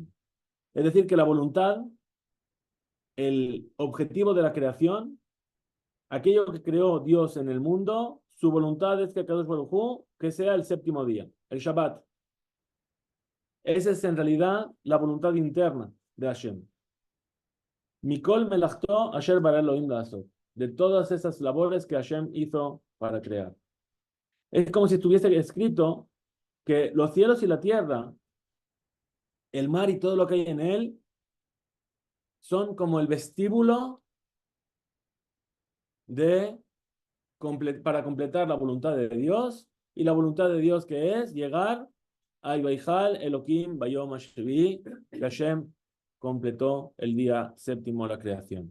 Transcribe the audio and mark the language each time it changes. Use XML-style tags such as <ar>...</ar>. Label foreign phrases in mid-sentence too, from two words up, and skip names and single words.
<es>Es decir, que la voluntad, el objetivo de la creación, aquello que creó Dios en el mundo, su voluntad es que</es> <he>קדוש ברוך הוא,</he> <es>que sea el séptimo día, el Shabbat. Esa es en realidad la voluntad interna de Hashem.</es> <he>מכל מלאכתו אשר ברא אלהים לעשות.</he> <es>de todas esas labores que Hashem hizo para crear. Es como si estuviese escrito que los cielos y la tierra, el mar y todo lo que hay en él, son como el vestíbulo para completar la voluntad de Dios, y la voluntad de Dios que es llegar a</es> <he>ויכל אלהים ביום השביעי,</he> <es>que Hashem completó el día séptimo de la creación.</es>